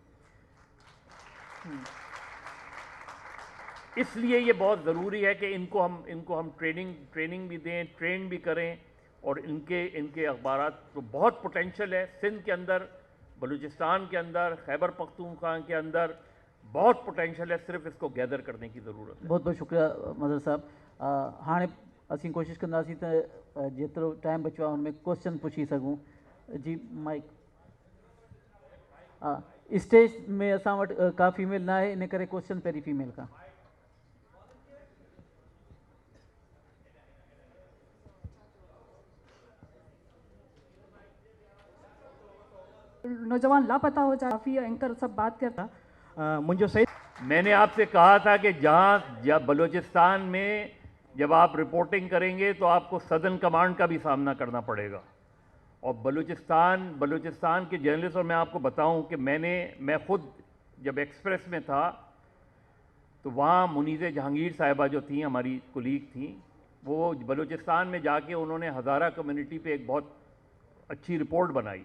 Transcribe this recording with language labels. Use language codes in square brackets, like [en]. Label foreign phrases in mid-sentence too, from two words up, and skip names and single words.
[ur] اس لیے یہ بہت ضروری ہے کہ ان کو ہم ٹریننگ بھی دیں، ٹرین بھی کریں. اور ان کے اخبارات تو بہت پوٹینشل ہے. سندھ کے اندر، بلوچستان کے اندر، خیبر پختونخوا کے اندر بہت پوٹینشل ہے، صرف اس کو گیدر کرنے کی ضرورت ہے. بہت بہت شکریہ مدر صاحب. [sd] हाँ असीं कोशिश कंदासीं त जेतिरो टाइम बचो आहे हुनमें क्वेश्चन पुछी सघूं। जी माइक स्टेज में असां वटि का फीमेल ना आहे, इन करे क्वेश्चन पहिरीं फीमेल खां। [ur] نوجوان لاپتہ ہو جائے، کافی اینکر سب بات کرتا. مجھے صحیح میں نے آپ سے کہا تھا کہ جب بلوچستان میں جب آپ رپورٹنگ کریں گے تو آپ کو سدرن کمانڈ کا بھی سامنا کرنا پڑے گا. اور بلوچستان کے جرنلسٹ، اور میں آپ کو بتاؤں کہ میں خود جب ایکسپریس میں تھا تو وہاں منیزے جہانگیر صاحبہ جو تھیں، ہماری کولیگ تھیں، وہ بلوچستان میں جا کے انہوں نے ہزارہ کمیونٹی پہ ایک بہت اچھی رپورٹ بنائی.